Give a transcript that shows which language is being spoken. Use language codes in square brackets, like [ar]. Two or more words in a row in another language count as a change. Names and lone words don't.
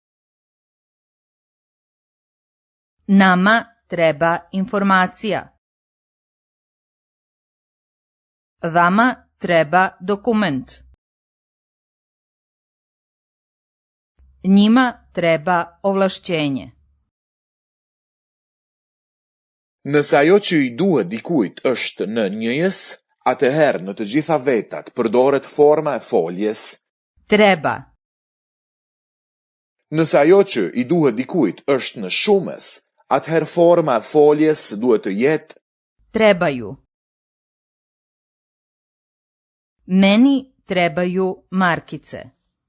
[sr] Nama treba informacija. Vama treba dokument. Njima treba ovlašćenje. [sq] Nëse ajo që I duhet dikujt është në njëjës, atëherë në të gjitha vetat përdoret forma e foljes [sr] treba. [sq] Nëse ajo që I duhet dikujt është në shumës, atëherë forma e foljes duhet të jetë [sr] trebaju. Meni trebaju markice.